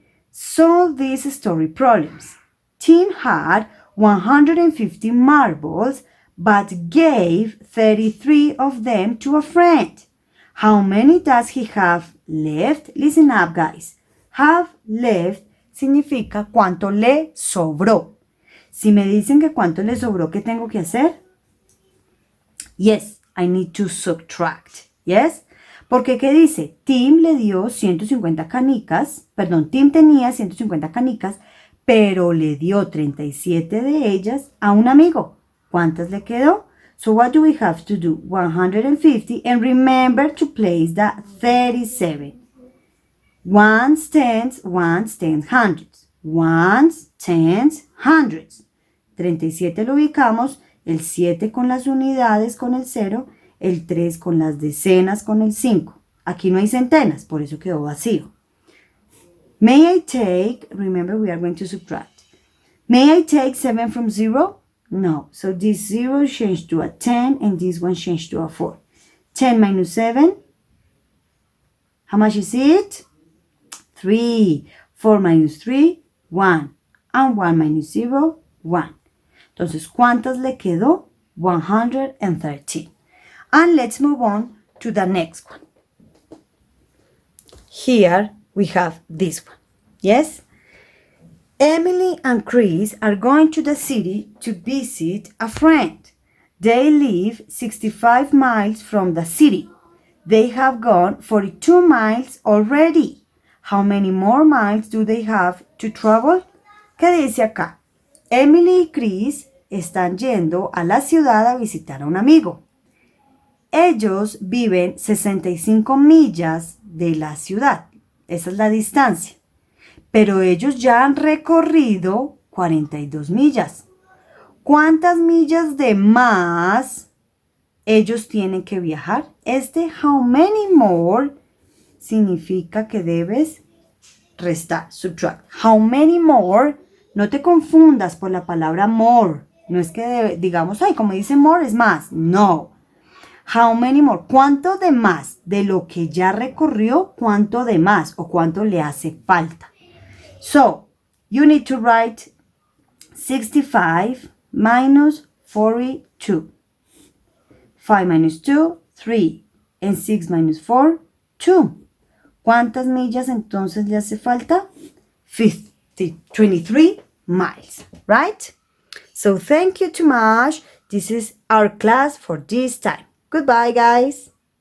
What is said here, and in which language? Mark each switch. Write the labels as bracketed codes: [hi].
[en] Solve these story problems. Tim had 150 marbles but gave 33 of them to a friend. How many does he have left? Listen up, guys. Have left [es] significa cuánto le sobró. Si me dicen que cuánto le sobró, ¿qué tengo que hacer? [en] Yes, I need to subtract. Yes? [es] Porque ¿qué dice? Tim le dio 150 canicas, perdón, Tim tenía 150 canicas, pero le dio 37 de ellas a un amigo. ¿Cuántas le quedó? [en] So what do we have to do? 150, and remember to place the 37. Ones, tens, hundreds. Ones, tens, hundreds. [es] 37 lo ubicamos, el 7 con las unidades con el 0, el 3 con las decenas con el 5. Aquí no hay centenas, por eso quedó vacío. [en] May I take, remember we are going to subtract. May I take 7 from 0? No, so this 0 changed to a 10 and this one changed to a 4. 10 minus 7, how much is it? 3. 4 minus 3, 1. And 1 minus 0, 1. [es] Entonces, ¿cuántas le quedó? 113. [en] And let's move on to the next one. Here we have this one. Yes? Emily and Chris are going to the city to visit a friend. They live 65 miles from the city. They have gone 42 miles already. How many more miles do they have to travel? [es] ¿Qué dice acá? Emily y Chris están yendo a la ciudad a visitar a un amigo. Ellos viven 65 millas de la ciudad. Esa es la distancia. Pero ellos ya han recorrido 42 millas. ¿Cuántas millas de más ellos tienen que viajar? [en] How many more [es] significa que debes restar, subtract. [en] How many more, [es] no te confundas por la palabra more. No es que digamos, como dice more es más. No. [en] How many more, [es] ¿cuánto de más? De lo que ya recorrió, ¿cuánto de más? O ¿cuánto le hace falta? [en] So, you need to write 65 minus 42. 5 minus 2, 3. And 6 minus 4, 2. [es] ¿Cuántas millas entonces le hace falta? [en] 23 miles, right? So thank you too much. This is our class for this time. Goodbye, guys.